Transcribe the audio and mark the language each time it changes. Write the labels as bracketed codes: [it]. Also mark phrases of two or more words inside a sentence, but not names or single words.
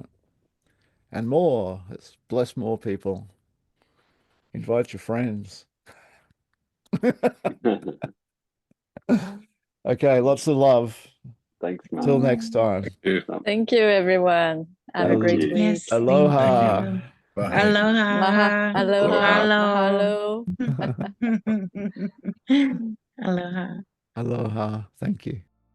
[en] And more. Let's bless more people. Invite your friends. Okay, lots of love. Thanks, man. Till next time. Thank you, everyone. Have a great week. Yes, Aloha. thank you. Bye. Aloha. Aloha. Mahalo. Mahalo. Aloha. Aloha. Thank you.